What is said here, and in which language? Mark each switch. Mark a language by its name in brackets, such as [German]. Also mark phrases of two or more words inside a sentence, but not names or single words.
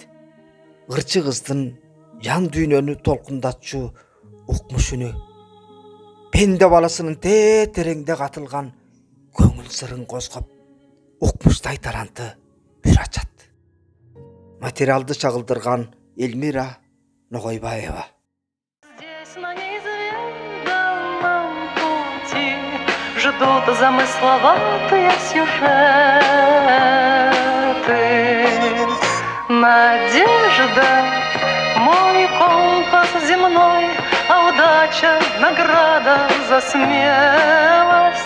[Kyrgyz] Ырчы кыздын жан дүйнөнү толкундатчу укмушуну, пенде баласынын тереңде катылган көңүл сырын козгоп, укмуштай таланты бүр ачат. Материалды чагылдырган Эльмира Ногойбаева. [Russian] Здесь на неизведанном пути ждут замысловатые сюжеты. Надежда — мой компас земной, а удача — награда за смелость.